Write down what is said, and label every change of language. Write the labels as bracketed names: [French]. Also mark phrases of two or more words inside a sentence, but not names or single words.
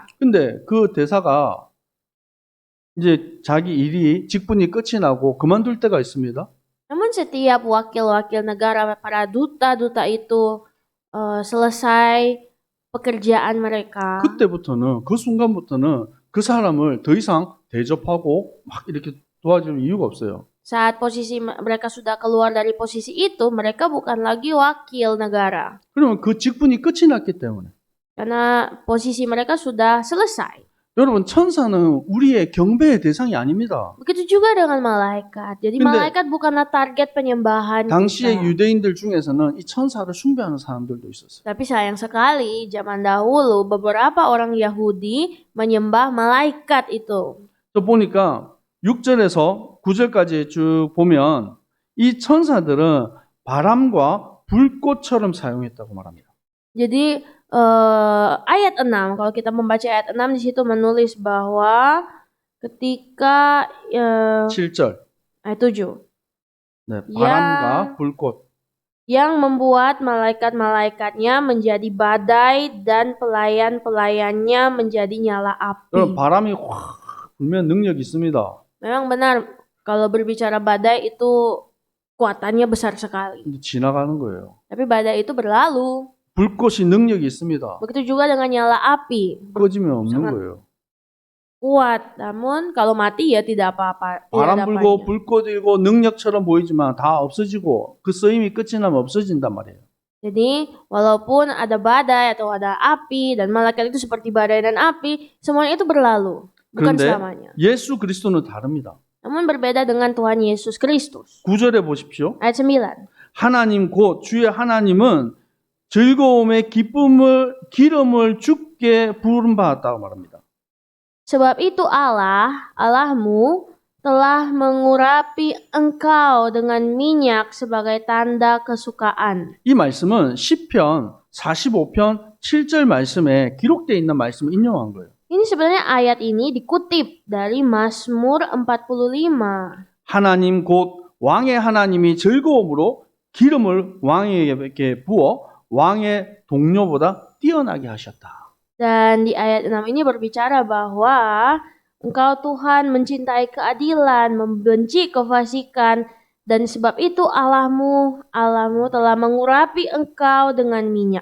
[Korean] 근데 그 대사가 이제 자기 직분이 끝이 나고 그만둘 때가 있습니다. [Indonesian] Namun setiap wakil-wakil negara, para duta-duta itu selesai pekerjaan mereka. [Korean] 그때부터는 그 순간부터는 그 사람을 더 이상 대접하고 막 이렇게 도와줄 이유가 없어요. [Indonesian] Saat posisi mereka sudah keluar dari posisi itu, mereka bukan lagi wakil negara. [Korean] 그러면 그 직분이 끝이 났기 때문에. [Indonesian] Karena posisi mereka sudah selesai. [Korean] 여러분 천사는 우리의 경배의 대상이 아닙니다. [Indonesian] Begitu juga dengan malaikat. Jadi malaikat bukanlah target penyembahan [Korean] 당시의 [Indonesian] kita. [Korean] 유대인들 중에서는 이 천사를 숭배하는 사람들도 있었어요. [Indonesian] Tapi sayang sekali zaman dahulu beberapa orang Yahudi menyembah malaikat itu. [Korean] 또 보니까 6절에서 9절까지 쭉 보면 이 천사들은 바람과 불꽃처럼 사용했다고 말합니다. [Indonesian] Jadi ayat 6, kalau kita membaca ayat 6 di situ menulis bahwa ketika [Korean] 7절. [Indonesian] ayat 7 [Korean] 네, 바람과 불꽃. [Indonesian] yang membuat malaikat-malaikatnya menjadi badai dan pelayan-pelayannya menjadi nyala api. [Korean] 여러분 바람이 확 불면 능력이 있습니다. [Indonesian] Memang benar kalau berbicara badai itu kuatannya besar sekali. [Korean] 근데 지나가는 거예요. [Indonesian] Tapi badai itu berlalu. [Korean] 불꽃이 능력이 있습니다. [Indonesian] Begitu juga dengan nyala api. [Korean] 꺼지면 없는 [Indonesian] sangat [Korean] 거예요. [Indonesian] kuat. Namun kalau mati ya tidak apa-apa. Tidak [Korean] 바람 [Indonesian] ada [Korean] 불고 [Indonesian] apanya. [Korean] 불꽃이고 능력처럼 보이지만 다 없어지고 그 쓰임이 끝이 나면 없어진단 말이에요. [Indonesian] Jadi walaupun ada badai atau ada api dan malaikat itu seperti badai dan api, semuanya itu berlalu. Bukan [Korean] 그런데 [Indonesian] selamanya. [Korean] 예수 그리스도는 다릅니다. [Indonesian] Namun berbeda dengan Tuhan Yesus Kristus. [Korean] 9절에 보십시오. [Indonesian] Ayat 9. [Korean] 하나님 곧 주의 하나님은 즐거움의 기름을 죽게 부름 받았다고 말합니다. [Indonesian] Sebab itu Allahmu telah mengurapi engkau dengan minyak sebagai tanda kesukaan. [Korean] 이 말씀은 시편 45편 7절 말씀에 기록되어 있는 말씀을 인용한 거예요. [Indonesian] Ini sebenarnya ayat ini dikutip dari Mazmur 45. [Korean] 하나님 곧 왕의 하나님이 즐거움으로 기름을 왕에게 부어 왕의 동료보다 뛰어나게 하셨다. [Indonesian] Dan di ayat 6 ini berbicara bahwa engkau Tuhan mencintai keadilan, membenci kefasikan, dan sebab itu Allahmu telah mengurapi engkau dengan minyak.